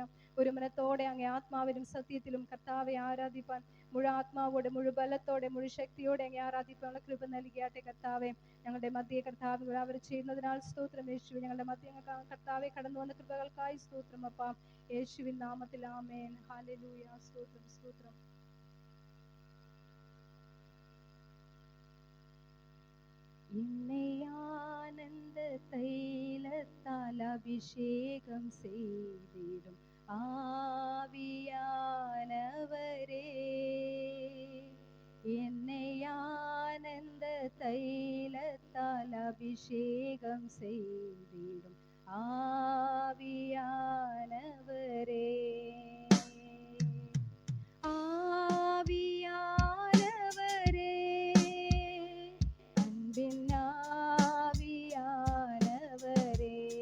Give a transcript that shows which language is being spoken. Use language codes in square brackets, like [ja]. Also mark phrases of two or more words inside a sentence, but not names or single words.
[ml] ഒരു മനത്തോടെ അങ്ങേ ആത്മാവിലും സത്യത്തിലും കർത്താവെ ആരാധിപ്പാൻ മുഴു ആത്മാവോടെ മുഴു ബലത്തോടെ മുഴു ശക്തിയോടെ അങ്ങേ ആരാധിപ്പാനുള്ള കൃപ നൽകിയാട്ടെ കർത്താവെ. ഞങ്ങളുടെ മധ്യ കർത്താവ് അവർ ചെയ്യുന്നതിനാൽ സ്തോത്രം യേശുവേ. ഞങ്ങളുടെ മധ്യ കർത്താവെ കടന്നു വന്ന കൃപകൾക്കായി സ്തോത്രം അപ്പാ. യേശുവിൻ നാമത്തിൽ ആമേൻ. ഹല്ലേലൂയ. സ്തോത്രം സ്തോത്രം. [ta] என்னை ஆனந்த தைலத்தால் அபிஷேகம் செய்திடும் ஆவியானவரே, என்னை ஆனந்த தைலத்தால் அபிஷேகம் செய்திடும் ஆவியானவரே, ஆவியானவரே, அன்பின் ஆவியானவரே,